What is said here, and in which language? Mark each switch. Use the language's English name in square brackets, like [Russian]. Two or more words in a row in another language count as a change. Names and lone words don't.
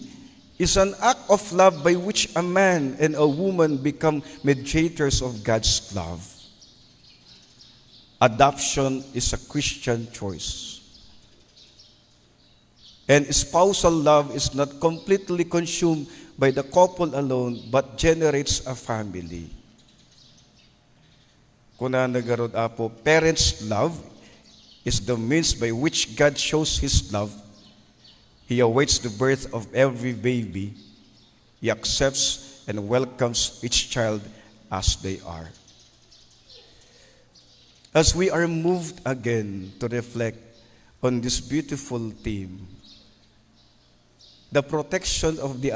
[English] Is an act of love by which a man and a woman become mediators of God's love. Adoption is a Christian choice. And spousal love is not completely consumed by the couple alone, but generates a family. [Iloko] Kuna nagarod apo, [English] parents' love is the means by which God shows His love. He awaits the birth of every baby. He accepts and welcomes each child as they are. As we are moved again to reflect on this beautiful theme, the protection of the